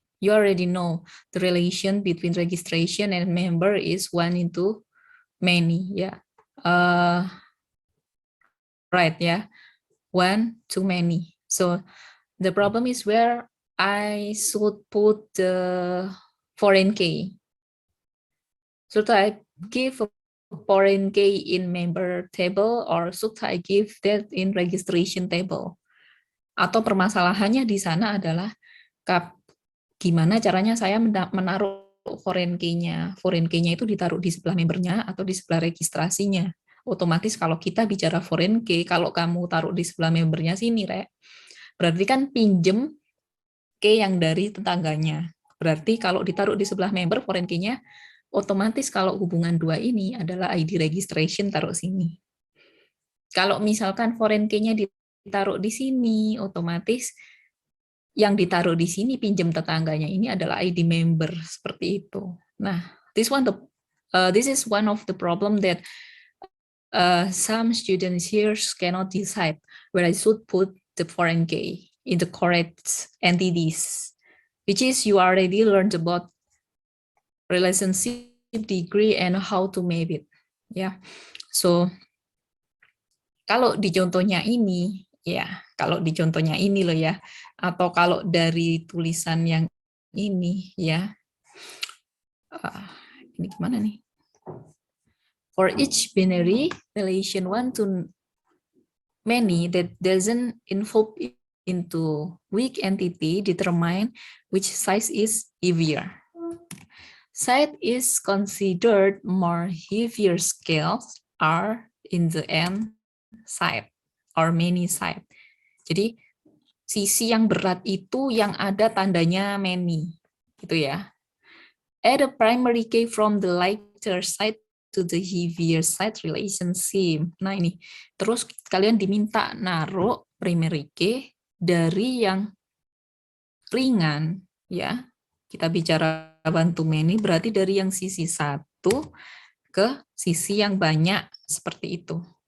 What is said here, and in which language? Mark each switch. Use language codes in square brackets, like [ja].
[en] You already know the relation between registration and member is one into many, right, one to many. So the problem is where I should put the foreign key. Should I give a foreign key in member table or should I give that in registration table? [id] Atau permasalahannya di sana adalah gimana caranya saya menaruh foreign key-nya. Foreign key-nya itu ditaruh di sebelah membernya atau di sebelah registrasinya. Otomatis kalau kita bicara foreign key, kalau kamu taruh di sebelah membernya sini, Rek, berarti kan pinjem key yang dari tetangganya. Berarti kalau ditaruh di sebelah member foreign key-nya, otomatis kalau hubungan dua ini adalah ID registration taruh sini. Kalau misalkan foreign key-nya ditaruh di sini, otomatis yang ditaruh di sini pinjam tetangganya ini adalah ID member seperti itu. Nah, [en] this is one of the problem that some students here cannot decide where I should put the foreign key in the correct entities, which is you already learned about relationship, degree, and how to map it. [id] Ya, so kalau di contohnya ini, ya, kalau di contohnya ini loh ya, atau kalau dari tulisan yang ini ya, ini gimana nih? [en] For each binary relation one to many that doesn't involve into weak entity, determine which size is heavier. Size is considered more heavier scales are in the end side or many side. [id] Jadi sisi yang berat itu yang ada tandanya many, gitu ya. [en] Add a primary key from the lighter side to the heavier side relationship. [id] Nah ini, terus kalian diminta naruh primary key dari yang ringan, ya. Kita bicara one to many, berarti dari yang sisi satu ke sisi yang banyak, seperti itu.